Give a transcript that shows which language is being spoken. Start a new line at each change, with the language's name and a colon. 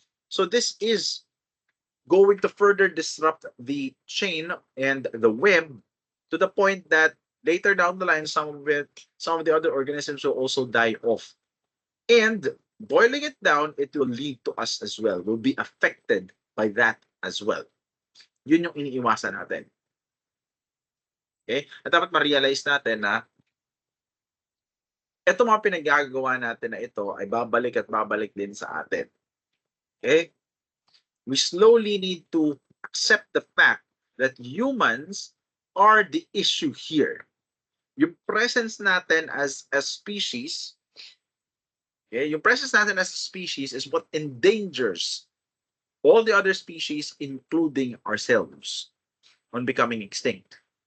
English: So this is going to further disrupt the chain and the web to the point that later down the line, some of the other organisms will also die off. And boiling it down, it will lead to us as well. We'll be affected by that as well.
Filipino: Yun yung iniiwasan natin.
English: Okay?
Filipino: At dapat ma-realize natin na ito mga pinagagawa natin na ito ay babalik at babalik din sa atin.
English: Okay? We slowly need to accept the fact that humans are the issue here.
Filipino: Yung presence natin
English: as a species, okay,
Filipino: yung presence natin
English: as a species is what endangers all the other species, including ourselves, on becoming extinct.